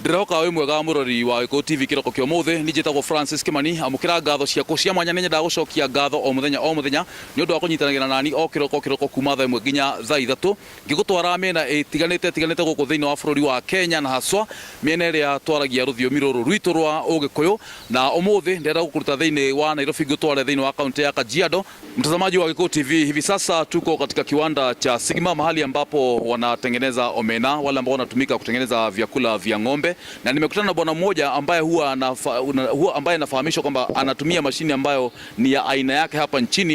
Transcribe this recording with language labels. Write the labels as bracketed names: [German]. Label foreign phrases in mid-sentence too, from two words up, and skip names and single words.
[Kikuyu] muka we mwega murori wa Gikuyu TV kiroko kyo muthe ni njitagwo Francis Kimani amukira ngatho ciako cia mwanya nenya ndagucokia ngatho o muthenya ni undu wa kunyitanagira nani o kiroko kuma thaa 1 nginya thaa 3 ngigutwara mena itiganite guku thiini wa bururi wa Kenya na haswa miena iria twaragia ruthiomi ruru rwitu rwa Gikuyu na umuthi ndenda gukuruta thiini wa Nairobi ngutware thiini wa kaunti ya Kajiado. [Swahili] Mtazamaji wa Gikuyu TV, hivi sasa tuko katika kiwanda cha Sigma, mahali ambapo wanatengeneza omena wale ambao wanatumika kutengeneza vyakula vya ng'ombe, na nimekutana na bwana mmoja ambaye ambaye anafahamishwa kwamba anatumia mashine ambayo ni ya aina yake hapa nchini.